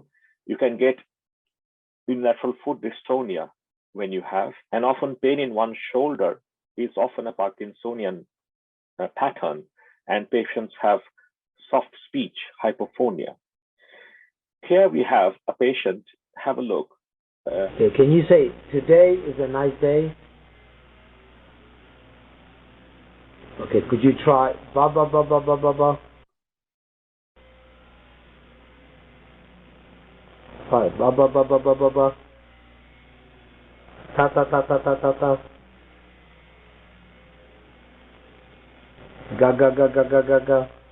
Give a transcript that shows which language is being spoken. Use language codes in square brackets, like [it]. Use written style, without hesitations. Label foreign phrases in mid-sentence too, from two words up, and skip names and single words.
[en] You can get unilateral foot dystonia when you have, and often pain in one shoulder is often a Parkinsonian pattern, and patients have soft speech, hypophonia. Here we have a patient, have a look. Okay, can you say, today is a nice day? Okay, could you try, ba ba ba ba ba ba ba? Try, ba ba ba ba ba ba ba. Ta ta ta ta ta ta ta. Ga ga ga ga ga ga ga.